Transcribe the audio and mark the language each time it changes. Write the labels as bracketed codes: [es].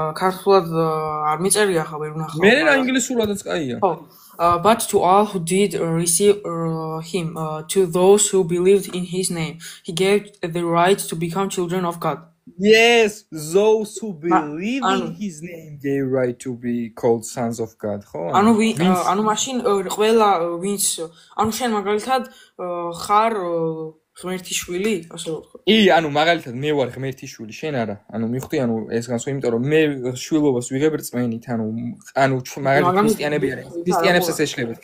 [ka] ქართულად არ მიწერია ხა ვერ ვნახავ მე რა ინგლისურადაც კაია ხო [en] but to all who did receive him to those who believed in his name he gave the right to become children of God. Yes, those who believe in his name gave right to be called sons of God. [ka] ხო? ანუ მაშინ ყველა ვინც ანუ შენ მაგალითად ხარ ღმერთის შვილი, ასე ვთქვა. კი, ანუ მაგალითად მე ვარ ღმერთის შვილი, შენ არა. ანუ მიხვდი, ანუ ეს განსხვავება, იმიტომ რომ მე შვილობას ვიღებ რწმენით, ანუ მაგალითად ქრისტიანები არიან. ქრისტიანებსაც ეშლებათ.